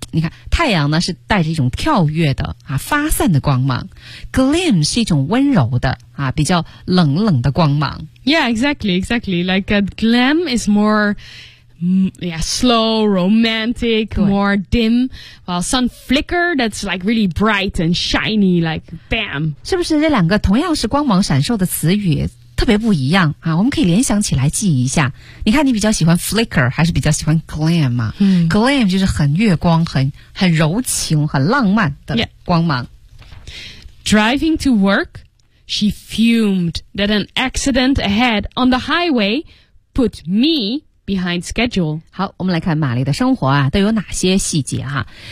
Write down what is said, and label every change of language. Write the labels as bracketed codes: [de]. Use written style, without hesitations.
[zh] 你看太阳呢是带着一种跳跃的啊发散的光芒 Gleam 是一种温柔的啊比较冷冷的光芒 [en] Yeah, exactly Like a glam is more yeah, slow, romantic, more dim While sun flicker that's like really bright and shiny Like bam [zh] 是不是这两个同样是光芒闪烁的词语特别不一样啊！我们可以联想起来记一下。你看，你比较喜欢 flicker 还是比较喜欢 glam 嘛、嗯、？glam 就是很月光、很柔情、很浪漫的光芒。 [en] Yeah. Driving to work, she fumed that an accident ahead on the highway put me behind schedule. [zh] 好，我们来看玛丽的生活啊，都有哪些细节哈、啊？